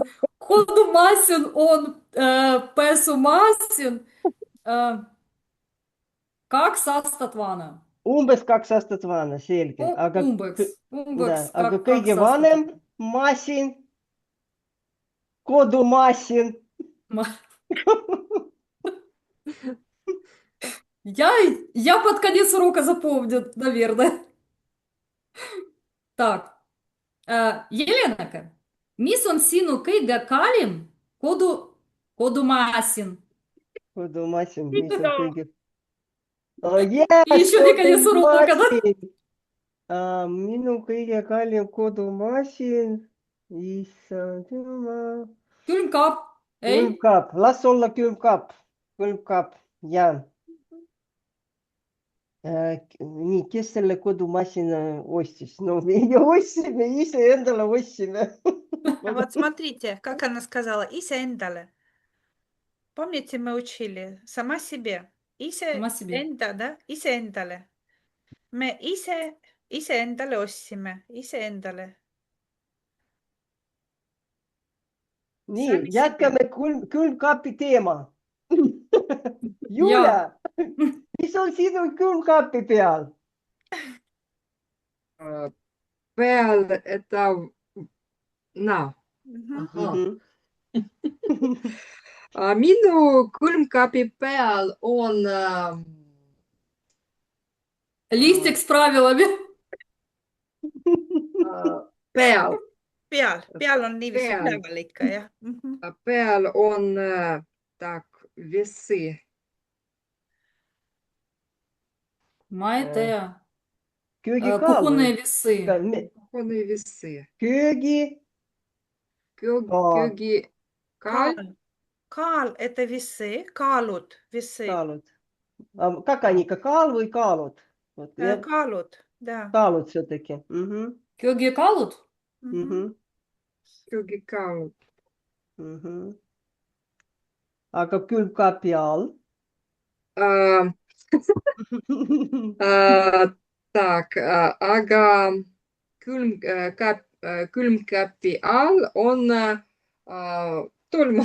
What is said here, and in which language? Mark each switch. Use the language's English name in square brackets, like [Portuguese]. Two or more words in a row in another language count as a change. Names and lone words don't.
[Estonian] Kodumasin on pesumasin 2 aastat vana. Umbes 2 aastat vana, selge. Aga kõige vanem masin, kodumasin. [Russian] Я под конец урока запомню, наверное. Так, Еленака, [Estonian] mis on sinu kõige kallim kodumasin? Kodumasin, mis on kõige... [Russian] Еще не конец урока, да? [Estonian] Minu kõige kallim kodumasin, issand jumal. Külmkapp, ei? Külmkapp, las olla külmkapp. Külmkapp, jah. Nii, kes selle kodumasina ostis? No, meie ostsime, ise endale ostsime. [Russian] Вот смотрите, как она сказала, iseendale. Помните, мы учили? Сама себе. Сама себе. [Estonian] Iseenda, да? Iseendale. Me iseendale ostsime. Iseendale. Nii, jätkame külmkapi teema. Julia, mis on sinu külmkapi peal? Peal это... [Russian] На. [Estonian] Minu külmkapi peal on... [Russian] Листик с правилами. [Estonian] Peal. Peal on niiviisi Peal. üleval ikka, jah. Peal on [Russian] так, весы. [Estonian] Ma ei tea. Köögikaal. [Russian] Кухонные весы. Кухонные весы. [Estonian] Köögi. Köögi... Kaal, [Russian] это весы, kaalud, весы. Kaalud. Как они, [Estonian] kaal või kaalud? Kaalud, да. Kaalud все-таки. Köögikaalud? Köögikaalud. Aga külmkapi all? Так, aga külmkapi all on tolmu.